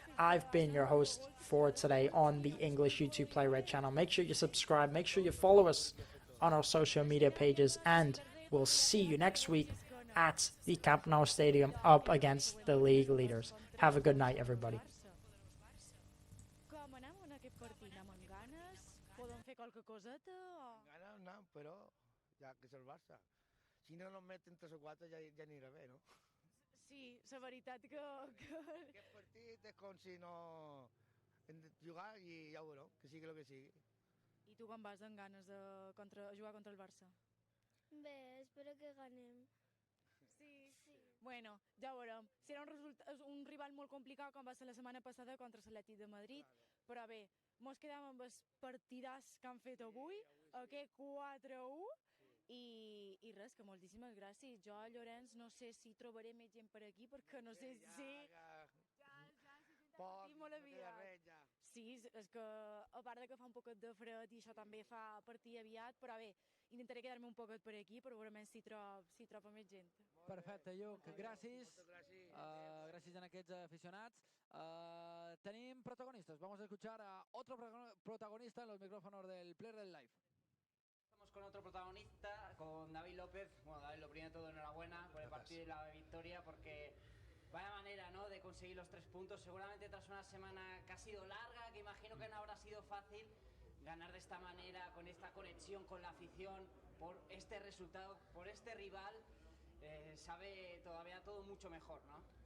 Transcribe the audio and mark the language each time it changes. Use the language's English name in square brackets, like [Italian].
[English] I've been your host for today on the English YouTube Play Red channel. Make sure you subscribe, make sure you follow us on our social media pages, and we'll see you next week at the Camp Nou Stadium up against the league leaders. Have a good night, everybody. [Catalan] Com anem en aquest partit? Anem amb ganes? Podem fer qualque coseta o...? Ganas no, però ja que és el Barça. [Spanish] Si no nos meten 3 o 4 [Catalan] ja anirà bé, [Spanish] no? [Catalan] Sí, la veritat que... Aquest partit és com si no... hem de jugar i ja ho veureu, que sigui el que sigui. I tu com vas amb ganes de jugar contra el Barça? Bé, espero que ganem. Sí. Bueno, ja ho veurem. Serà un rival molt complicat com va ser la setmana passada contra l'Atlètic de Madrid, però bé, mos quedem amb els partidars que han fet avui, aquest 4-1, i res, que moltíssimes gràcies. Jo, Llorenç, no sé si trobaré més gent per aquí, perquè no sé si... Ja sentim molt aviat. Sí, és que a part de que fa un poquet de fred i això també fa partir aviat, però bé, intentaré quedar-me un poquet per aquí, però veurem si trobo més gent. Perfecte, Lluc, gràcies. Gràcies a aquests aficionats. Tenim protagonistas. [Spanish] Vamos a escuchar a otro protagonista en los micrófonos del Player del Live. Estamos con otro protagonista, con David López. Bueno, David, lo primero de todo, enhorabuena por el partido y la victoria, porque vaya manera, ¿no?, de conseguir los 3 puntos. Seguramente tras una semana que ha sido larga, que imagino que no habrá sido fácil, ganar de esta manera, con esta conexión con la afición, por este resultado, por este rival, sabe todavía todo mucho mejor, ¿no?